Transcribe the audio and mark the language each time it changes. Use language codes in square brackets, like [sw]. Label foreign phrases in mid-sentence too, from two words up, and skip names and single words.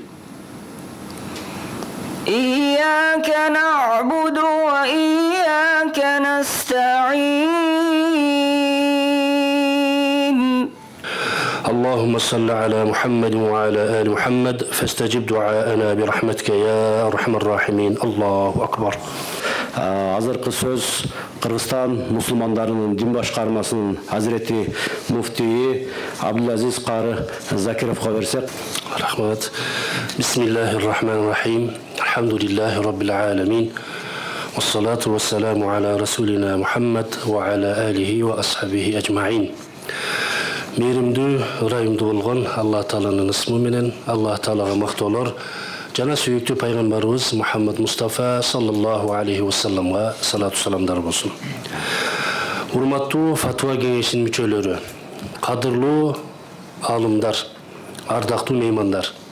[ar] إياك نعبد وإياك نستعين. اللهم صل على محمد وعلى آل محمد فاستجب دعاءنا برحمتك يا أرحم الراحمين. الله أكبر. [ky] Азыркы сөз Кыргызстан мусулмандарынын дин башкармасынын Азирети муфтийи Абдулазиз Кары Закировго берсек. Рахмат. [ar] بسم الله الرحمن الرحيم الحمد لله رب العالمين. والصلاة والسلام على رسولنا محمد وعلى آله وأصحابه أجمعين. [ky] Мейримдүү, ырайымдуу болгон Аллах Тааланын ысмы менен Аллах Таалага мактоолор жана сүйүктүү пайгамбарыбыз Мухаммад Мустафа [ar] صلى الله عليه [ky] вассаламга салату саламдар болсун. Урматтуу фатва кеңешинин мүчөлөрү, кадырлуу алымдар, ардактуу меймандар.